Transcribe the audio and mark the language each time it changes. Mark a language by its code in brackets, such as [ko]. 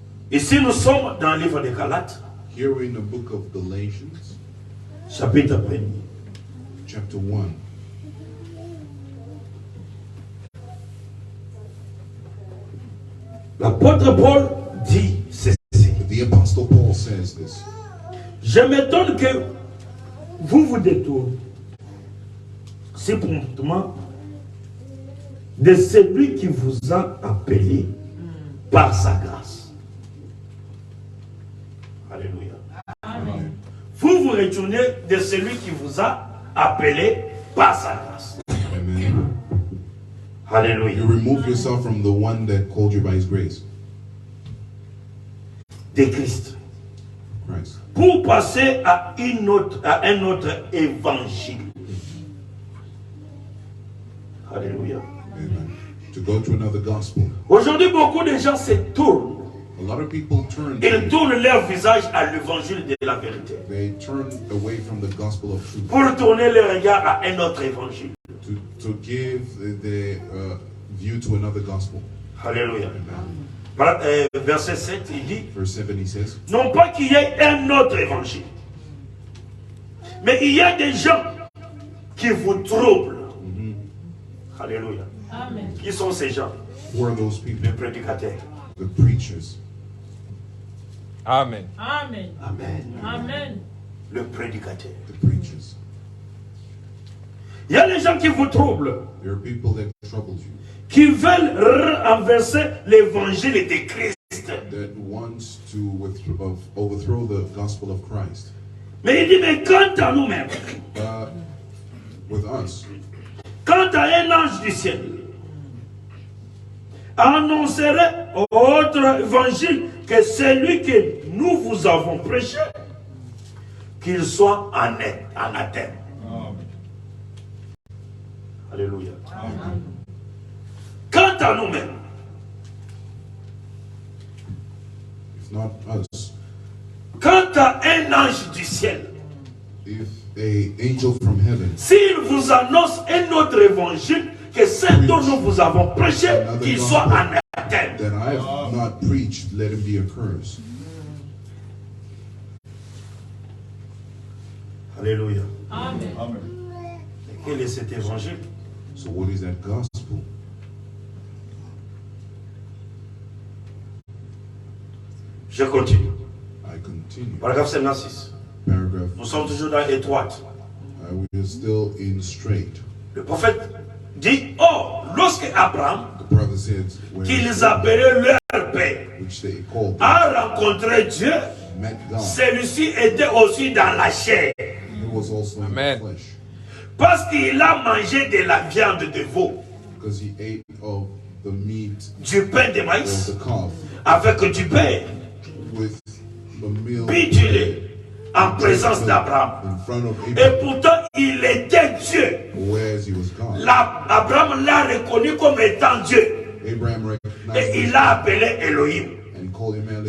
[fr] Ici, nous sommes dans le livre des Galates, [en] Here we're in the book of Galatians, [fr] chapitre 1er. [en] chapter 1. [fr] L'apôtre Paul dit ceci. [en] The apostle Paul says this. [fr] Je m'étonne que vous vous détournez si promptement de celui qui vous a appelé par sa grâce. Alléluia. Vous vous retournez de celui qui vous a appelé par sa grâce. Amen. Alléluia. [en] You remove yourself from the one that called you by his grace, [fr] De Christ. [en] Christ, [fr] Pour passer à un autre évangile. Alléluia. [en] Amen. To go to another gospel. [fr] Aujourd'hui, beaucoup de gens se tournent. [en] A lot of people turn. [fr] Ils tournent leur visage à l'évangile de la vérité. [en] They turn away from the gospel of truth [fr] Pour tourner le regard à un autre évangile. [en] to give the view to another gospel. [fr] Alléluia. [en] Amen. [fr] Verset 7, il dit, [en] Verse 7, he says, [fr] non pas qu'il y ait un autre évangile, mais il y a des gens qui vous troublent. Alléluia. [en] Amen. [fr] Qui sont ces gens? [en] who are those people? [fr] Les prédicateurs. [en] The preachers. Amen. Amen. Amen. Amen. [fr] Le prédicateur. [en] The preachers. [fr] Il y a des gens qui vous troublent, [en] There are people that trouble you, [fr] qui veulent renverser l'évangile de Christ. [en] that wants to overthrow the gospel of Christ. [fr] Mais il dit, mais quant à nous-mêmes, [en] With us, [fr] quant à un ange du ciel, annoncerait autre évangile que celui que nous vous avons prêché, qu'il soit anathème. Alléluia. Quant à nous-mêmes, [en] if not us, [fr] quant à un ange du ciel, [en] if a angel from heaven [fr] s'il vous annonce un autre évangile que ce dont nous vous avons prêché, qu'il soit anathème. [en] that I have not preached, let him be accursed. [fr] Alléluia. [en] Amen. [fr] Quel est cet évangile? [en] So what is that gospel? [fr] Je continue. [en] I continue. [fr] Paragraphe 56. [en] Paragraph. [fr] Nous sommes toujours dans étroite. [en] We are still in straight. [fr] Le prophète dit, oh, lorsque Abraham, [en] The prophet said, when [fr] qu'ils appelaient leur père, [en] which they called [fr] a rencontré Dieu, [en] met God, [fr] celui-ci était aussi dans la chair. [en] he was also in Amen. the flesh, [fr] Parce qu'il a mangé de la viande de veau, [en] because he ate of the meat [fr] du pain de [en] of [fr] maïs, [en] the calf [fr] avec du pain [en] with the meal [fr] pitulé en présence d'Abraham. [en] in front of [fr] Et [en] Abraham, [fr] pourtant, il était Dieu. [en] whereas he was God. [fr] Abraham l'a reconnu comme étant Dieu. [en] Abraham recognized [fr] Et il [en] him [fr] l'a appelé Elohim. [en] and called him Elohim.